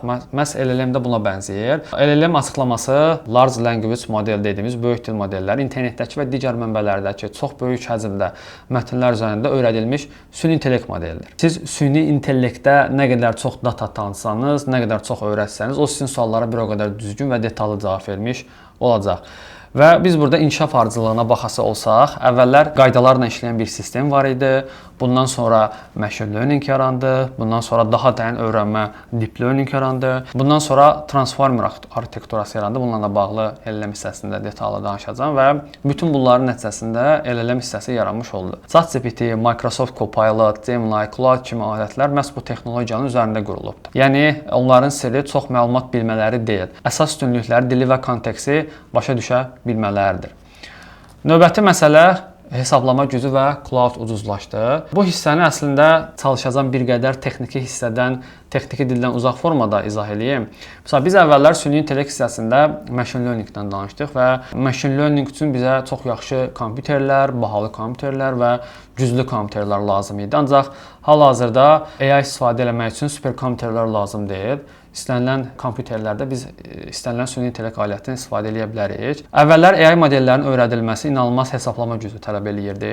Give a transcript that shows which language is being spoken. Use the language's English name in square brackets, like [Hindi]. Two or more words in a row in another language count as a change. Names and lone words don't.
[Azerbaijani] Məhz LLM də buna bənzəyir. LLM açıqlaması [English] Large Language Model [Azerbaijani] dediyimiz böyük dil modelləri internetdəki və digər mənbələrdəki çox böyük həcmdə mətnlər üzərində öyrədilmiş süni intellekt modelidir. Siz süni intellektdə nə qədər çox data tanısanız, nə qədər çox öyrətsəniz, o sizin suallara bir o qədər düzgün və detallı cavab vermiş olacaq. Və biz burada inkişaf ardıcıllığına baxası olsaq, əvvəllər qaydalarla işləyən bir sistem var idi. Bundan sonra [English] machine learning [Azerbaijani] yarandı. Bundan sonra daha dərin öyrənmə [English] deep learning [Azerbaijani] yarandı. Bundan sonra transformer arxitekturası yarandı. Bununla bağlı LLM hissəsində detallı danışacağam və bütün bunların nəticəsində LLM hissəsi yaranmış oldu. ChatGPT, Microsoft Copilot, Gemini, Cloud kimi alətlər məhz bu texnologiyanın üzərində qurulubdur. Yəni onların sirri çox məlumat bilmələri deyil. Əsas üstünlükləri dili və konteksti başa düşə bilmələridir. Növbəti məsələ hesablama gücü və cloud ucuzlaşdı. Bu hissəni əslində çalışacağım bir qədər texniki hissədən, texniki dildən uzaq formada izah edeyim. Məsələn, biz əvvəllər süni intellekt hissəsində [English] machine learningdən [Azerbaijani] danışdıq və [English] machine learning [Azerbaijani] üçün bizə çox yaxşı kompüterlər, bahalı kompüterlər və güclü kompüterlər lazım idi. Ancaq hal-hazırda AI istifadə etmək üçün super kompüterlər lazım deyil. İstənilən kompüterlərdə biz istənilən süni intellekt alətindən istifadə edə bilərik. Əvvəllər AI modellərinin öyrədilməsi inanılmaz hesablama gücü tələb eləyirdi.